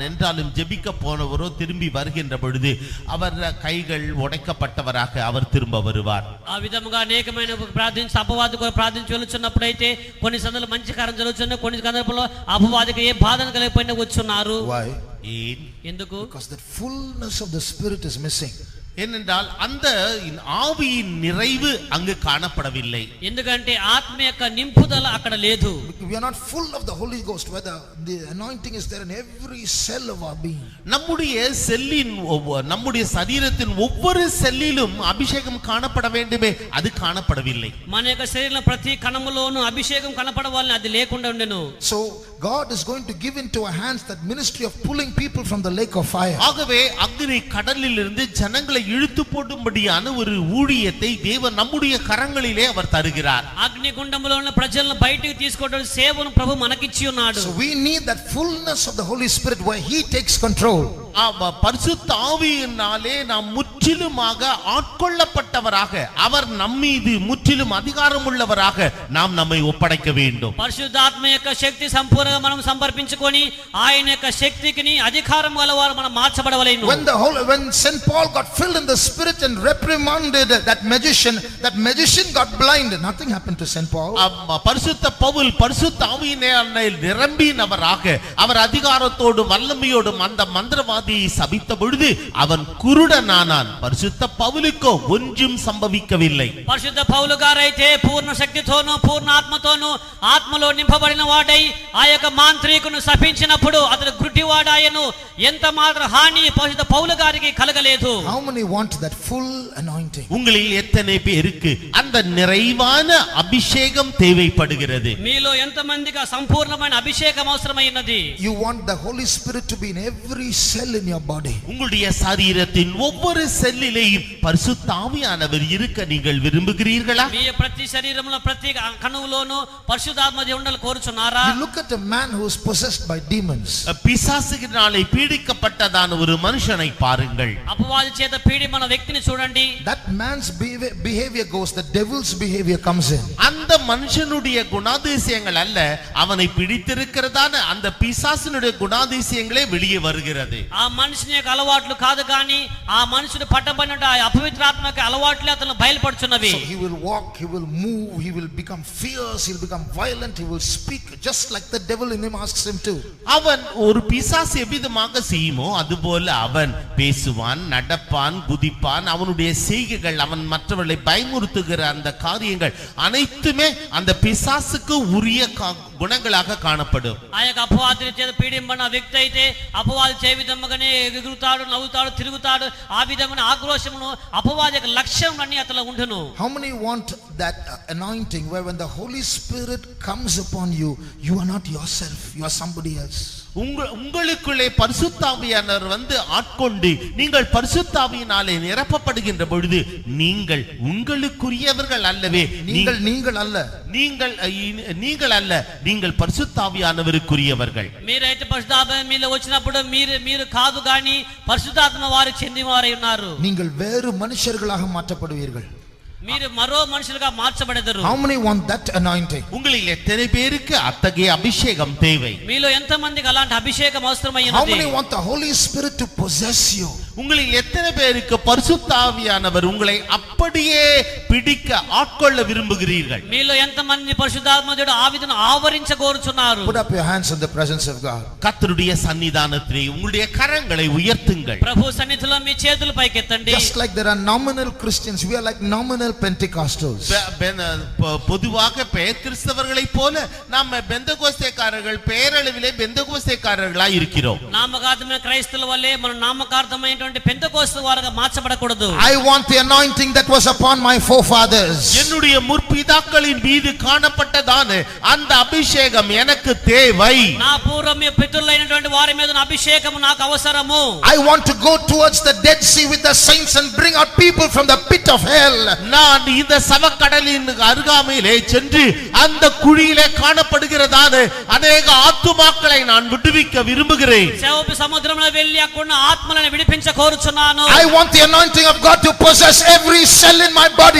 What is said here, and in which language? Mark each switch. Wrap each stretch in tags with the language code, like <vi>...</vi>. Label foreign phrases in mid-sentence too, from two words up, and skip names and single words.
<ta>என்றாலும் ஜெபிக்க போனவரோ திரும்பி வருகின்ற பொழுது அவர் கைகள் உடைக்கப்பட்டவராக அவர் திரும்ப வருவார்.</ta> <te>ఆ విధముగా అనేకమైన ప్రార్థించి అపవాదికి ప్రార్థించి వెలుచున్నప్పుడైతే కొన్ని సందర్భాల్లో మంచి కార్యం జరుగుతుంది, కొన్ని సందర్భాల్లో అపవాదికి ఏ బాధను కలిగిపోయినా వచ్చున్నారు.</te> <en>Why?</en> <te>ఎందుకు?</te> <en>Because the fullness of the spirit is missing.</en> <ta>ஏனென்றால் அந்த ஆவியின் நிறைவு அங்கு காணப்படவில்லை.</ta> <te>ఎందుకంటే ఆత్మ యొక్క నింపుదల అక్కడ లేదు.</te> <en>We are not full of the Holy Ghost, whether the anointing is there in every cell of our being.</en> <ta>நம்முடைய செல்லின் நம்முடைய சரீரத்தின் ஒவ்வொரு செல்லிலும் அபிஷேகம் காணப்பட வேண்டுமே, அது காணப்படவில்லை.</ta> <te>మన యొక్క శరీరంలో ప్రతి కణములోనూ అభిషేకం కనపడవాలని అది లేకుండా ఉండెను.</te> <en>So God is going to give into our hands that ministry of pulling people from the lake of fire.</en> <ta>ஆகவே அக்னி கடலில் இருந்து ஜனங்களை இழுத்து போடும்படியான ஒரு ஊழியத்தை தேவன் நம்முடைய கரங்களிலே அவர் தருகிறார்.</ta> <te>అగ్నిగుండంలో ఉన్న ప్రజలను బయటికి తీసుకోవడం సేవను ప్రభు మనకిచ్చి ఉన్నాడు.</te> <en>So we need that fullness of the Holy Spirit where he takes control.</en> <ta>பரிசுத்த ஆவியினாலே நாம் முற்றிலுமாக ஆட்கொள்ளப்பட்டவராக, அவர் நம்மீது முற்றிலும் அதிகாரம் உள்ளவராக நாம் நம்மை ஒப்படைக்க வேண்டும்.</ta> <te>పరిశుద్ధాత్మ యొక్క శక్తి సంపూర్ణంగా మనం సమర్పించుకొని ఆయన యొక్క శక్తికి అధికారం గలవారు మనం మార్చబడవలెను.</te> <en>When St. Paul got filled in the spirit and reprimanded that magician got blind. Nothing happened to St. Paul.</en> <ta>பரிசுத்த பவுல் பரிசுத்த ஆவியினாலே நிரம்பினவராக அவர் அதிகாரத்தோடு வல்லமையோடும் அந்த மந்திரவாதியை சபித்த பொழுது அவன் குருடனானான். பரிசுத்த பவுலுக்கோ ஒன்றும் சம்பவிக்கவில்லை.</ta> <te>పరిశుద్ధ పౌలు గారైతే పూర్ణ శక్తితోను పూర్ణ ఆత్మతోను ఆత్మలో నింపబడిన వాడై ఆ యొక్క మాంత్రికును శపించినప్పుడు అతడు గుడ్డివాడాయను. ఎంత మాత్రం హాని పరిశుద్ధ పౌలు గారికి కలగలేదు.</te> <en>How many want that full anointing?</en> <ta>உங்களில் எத்தனை பேருக்கு அந்த நிறைவான அபிஷேகம் தேவைப்படுகிறது?</ta> <te>మీలో ఎంతమందికి సంపూర్ణమైన అభిషేకం అవసరమైనది?</te> <en>You want the Holy Spirit to be in every cell in your body.</en> <ta>உங்களுடைய சரீரத்தின் ஒவ்வொரு செல்லிலேயும் பரிசுத்த ஆவியானவர் இருக்க நீங்கள் விரும்புகிறீர்களா?</ta> <te>మీ ప్రతి శరీరంలో ప్రతి కణువులోనూ పరిశుద్ధాత్మ ఉండాలని కోరుచున్నారా?</te> <en>You look at a man who is possessed by demons.</en> <ta>பிசாசுகளினாலே பீடிக்கப்பட்டதான ஒரு மனுஷனை பாருங்கள்.</ta> <te>అపవాది చేత పీడిమన వ్యక్తిని చూడండి.</te> <en>That man's behavior goes, the devil's behavior comes in.</en> <ta>அந்த மனுஷனுடைய குணாதிசயங்கள் அல்ல, அவனை பிடித்திருக்கிறதான அந்த பிசாசினுடைய குணாதிசயங்களே வெளியே வருகிறது.</ta> <te>ఆ మనిషిని యొక్క అలవాట్లు కాదు కానీ ఆ మనుషుడు పట్టబడిన ఆ అపవిత్రాత్మక అలవాట్లే అతను బయలుపడుచున్నవి.</te> <en>So he will walk, he will move, he will become fierce, he will become violent, he will speak just like the devil in him asks him to.</en> <ta>அவன் ஒரு பிசாசு எவ்விதமாக செய்யுமோ அதுபோல அவன் பேசுவான், நடப்பான், குதிப்பான். அவனுடைய செய்கைகள், அவன் மற்றவர்களை பயமுறுத்துகிற அந்த காரியங்கள் அனைத்துமே அந்த பிசாசுக்கு உரிய గుణங்களாக காணப்படும்.</ta> <te>ఆ యొక్క అపవాది చేత పీడింపబడిన వ్యక్తి అయితే అపవాది చే విధముగానే ఎగురుతాడు, నవ్వుతాడు, తిరుగుతాడు. ఆ విధమైన ఆక్రోశమును అపవాది యొక్క లక్ష్యం అన్ని అతనిలో ఉండును.</te> <en>How many want that anointing where when the Holy Spirit comes upon you, you are not yourself, you are somebody else?</en> <ta>உங்களுக்குள்ளே பரிசுத்த ஆவியானவர் வந்து ஆட்கொண்டு நீங்கள் பரிசுத்த ஆவியினாலே நிரப்பப்படுகின்ற பொழுது நீங்கள் உங்களுக்குரியவர்கள் அல்லவே. நீங்கள் அல்ல, நீங்கள் அல்ல, நீங்கள் பரிசுத்த ఆవియానవరుకురియవర్கள்.</ta> <te>మీరైతే పరిశుద్ధాత్మ మీలో వచ్చినప్పుడు మీరు కాదు గాని పరిశుద్ధాత్మ వారికి చెందినవారై ఉన్నారు.</te> <ta>நீங்கள் வேறு மனுஷர்களாக மாற்றப்படுவீர்கள்.</ta> <te>మీరు మరో మనుషులుగా మార్చబడెదరు.</te> <en>How many want that anointing?</en> <ta>உங்களில் எத்தனை பேருக்கு அத்தகைய அபிஷேகம் தேவை?</ta> <te>మీలో ఎంతమందికి అలాంటి అభిషేకం అవసరమైనది?</te> <en>How many want the Holy Spirit to possess you?</en> <ta>உங்களில் எத்தனை பேருக்கு பரிசுத்த ஆவியானவர் உங்களை அப்படியே பிடிக்க ஆட்கொள்ள விரும்புகிறீர்கள்?</ta> <te>మీలో ఎంతమంది పరిశుద్ధాత్మదేవుడు ఆ విధంగా ఆవరించగోరుచున్నారు?</te> <en>Put up your hands in the presence of God.</en> <ta>கர்த்தருடைய சன்னிதானத்திலே உங்களுடைய கரங்களை உயர்த்துங்கள்.</ta> <te>ప్రభు సన్నిధిలో మీ చేతులు పైకెత్తండి.</te> <en>Just like there are nominal Christians, we are like nominal Pentecostals.</en> <ta>பொதுவாக பெயர் கிறிஸ்தவர்களைப் போல நாம் பெந்தகோஸ்தேக்காரர்கள் பெயரளவிலே பெந்தகோஸ்தேக்காரர்களாய் இருக்கிறோம்.</ta> <te>నామకార్థమైన క్రైస్తవుల వల్లే మన నామకార్థమైన అనేటువంటి పెంతెకోస్తు వారుగా మార్చబడకూడదు.</te> <en>I want the anointing that was upon my forefathers.</en> <ta>என்னுடைய முற்பிதாக்களின் மீது காணப்பட்டதான அந்த அபிஷேகம் எனக்கு தேவை.</ta> <te>నా పూర్వ పితరులైనటువంటి వారి మీద ఉన్న అభిషేకము నాకు అవసరము.</te> <en>I want to go towards the Dead Sea with the saints and bring out people from the pit of hell.</en> <ta>நான் இந்த சவக்கடலின் அருகாமையிலே சென்று அந்த குழியிலே காணப்படுகிறதான அநேக ஆத்துமாக்களை நான் விடுவிக்க விரும்புகிறேன்.</ta> <te>శవపు సముద్రంలో వెళ్ళి అక్కడున్న ఆత్మలను విడిపించ కోరుచున్నాను.</te> <en>I want the anointing of God to possess every cell in my body.</en>